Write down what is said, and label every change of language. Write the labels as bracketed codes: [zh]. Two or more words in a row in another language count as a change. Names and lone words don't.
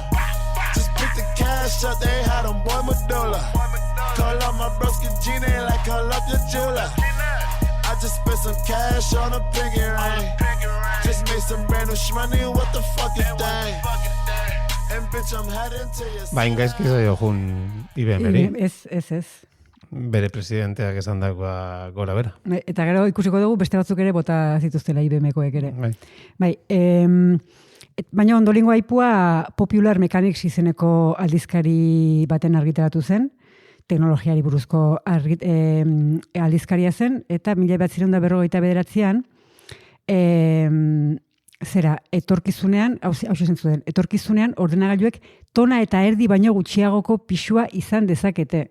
[en] Just pick the cash up, they had them boy Medulla. Call up my broski Gina like call up your jeweler. I just spent some cash on a pinky ring. Just made some brand new shmoney, what the fuck is that? And bitch, I'm heading to your... [eu] Gaizki zaio jun IBM-eri. Ez. Bere presidenteak esan dagoa gora bera. Eta gero ikusiko dugu beste batzuk ere bota zituztela IBM-koek ere. Bai, baina ondorengo aipua Popular Mechanics izeneko aldizkari baten argitaratu zen, teknologiari buruzko aldizkaria zen, eta 1959an etorkizunean, hau esan zuen, etorkizunean ordenagailuek tona eta erdi baino gutxiagoko pisua izan dezakete.